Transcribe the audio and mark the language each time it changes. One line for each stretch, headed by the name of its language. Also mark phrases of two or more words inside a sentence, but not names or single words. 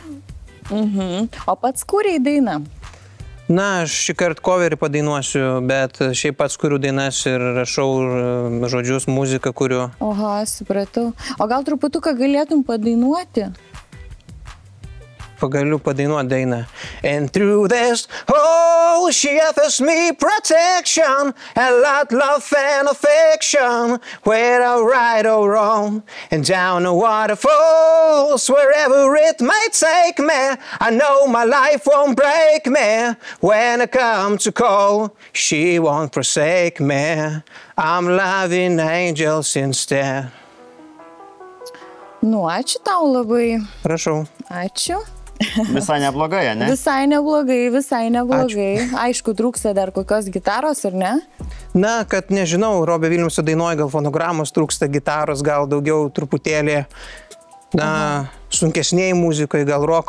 Lithuanian: O pats kūrei dainą? Na, aš šį kartą coverį padainuosiu, bet šiaip pats kuriu dainas ir rašau žodžius, muziką kuriu. Oha, supratau. O gal truputuką galėtum padainuoti? Pagaliu padainuoti dainą.
English: And through this hole she offers me protection, a lot love and affection, whether right or wrong, and down the waterfalls, wherever it might take me, I know my life won't break me, when I come to call, she won't forsake me, I'm loving angels instead.
Lithuanian: Nu, ačiū tau labai. Prašau. Ačiū. Visai neblogai, ne? Visai neblogai. Aišku, trūksta dar kokios gitaros, ar ne? Na, kad nežinau, Robio Vilniaus dainuoja, gal fonogramos trūksta, gitaros, gal daugiau truputėlį, na, sunkesniai muzikai, gal roko.